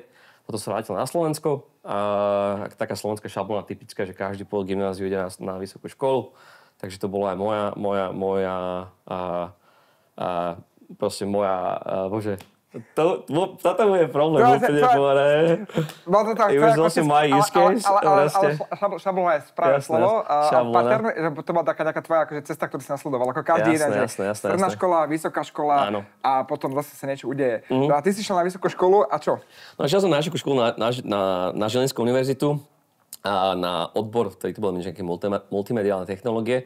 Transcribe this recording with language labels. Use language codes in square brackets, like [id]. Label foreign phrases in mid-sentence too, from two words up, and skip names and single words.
[sk] Potom sa vrátil na Slovensko a taká slovenská šablóna typická, že každý po gymnáziu ide na vysokú školu. Takže to bola aj bože, toto je problém úplne povedať. [en] It was also my use case. [sk] Ale šablóna je správne slovo. Pattern, že to bola taká tvoja akože cesta, ktorú si nasledoval. Ako každý jeden, že stredná škola, vysoká škola a potom zase sa niečo udeje. No a ty si šiel na vysokú školu a čo? No šiel som na vysokú školu na Žilinskú univerzitu a na odbor, ktorý to bol nejaké multimediálne technológie.